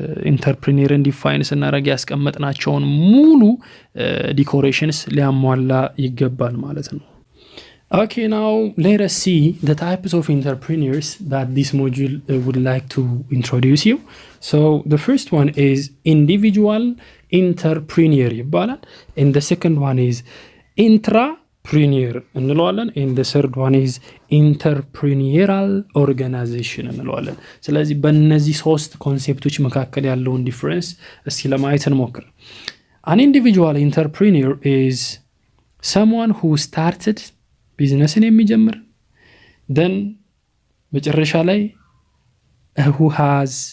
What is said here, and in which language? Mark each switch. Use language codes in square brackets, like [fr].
[am] ኢንተርፕሪኒየርን ዲፋይን ስናደርግ ያስቀመጥናቸውን ሙሉ ዲኮሬሽንስ ሊያሟላ ይገባል ማለት ነው። [en] Okay, now let us see the types of entrepreneurs that this module would like to introduce you. So the first one is individual entrepreneur [am] ይባላል. [en] And the second one is intrapreneur [am] እንለዋለን. [en] And the third one is entrepreneurial organization [am] እንለዋለን. ስለዚህ በእነዚህ ሶስት ኮንሴፕቶች መካከል ያለውን ዲፈረንስ እስኪ ለማየት እንሞክር። [en] An individual entrepreneur is someone who started [am] ቢዝነስን የሚጀምር then መጨረሻ ላይ [en] who has